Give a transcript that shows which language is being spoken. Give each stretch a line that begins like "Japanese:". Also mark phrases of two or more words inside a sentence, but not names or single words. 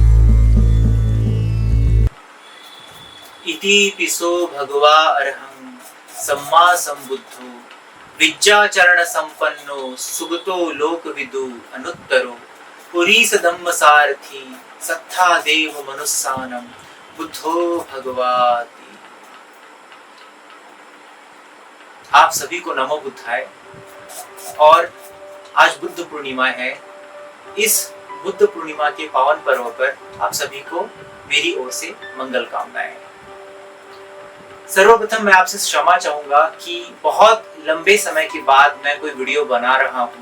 Pali: इति पिसो भगवा अरहं सम्मा सम्बुद्धो विद्याचरण संपन्नो सुगतो लोकविदु अनुत्तरो पुरीस धम्म सारथी सत्था देव मनुस्सानम बुद्धो भगवाति।
Hindi: आप सभी को
Pali: नमो बुद्धाय।
Hindi: और आज बुद्ध पूर्णिमा है। इस बुद्ध पूर्णिमा के पावन पर्व पर आप सभी को मेरी ओर से मंगल कामनाएं। सर्वप्रथम मैं आपसे क्षमा चाहूंगा कि बहुत लंबे समय के बाद मैं कोई वीडियो बना रहा हूँ।